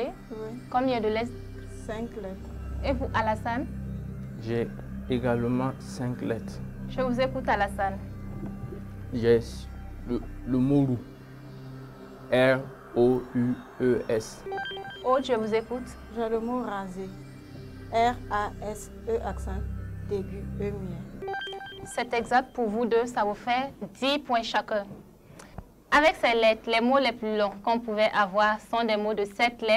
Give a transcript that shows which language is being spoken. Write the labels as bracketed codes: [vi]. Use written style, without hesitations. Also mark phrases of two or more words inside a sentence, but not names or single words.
[fr] Oui. Combien de lettres? 5 lettres. Et vous, Alassane? J'ai également 5 lettres. Je vous écoute, Alassane. J'ai le mot roux. R-O-U-E-S. Aude, je vous écoute. J'ai le mot rasé. R-A-S-E accent aigu E muet. C'est exact pour vous deux, ça vous fait 10 points chacun. Avec ces lettres, les mots les plus longs qu'on pouvait avoir sont des mots de 7 lettres.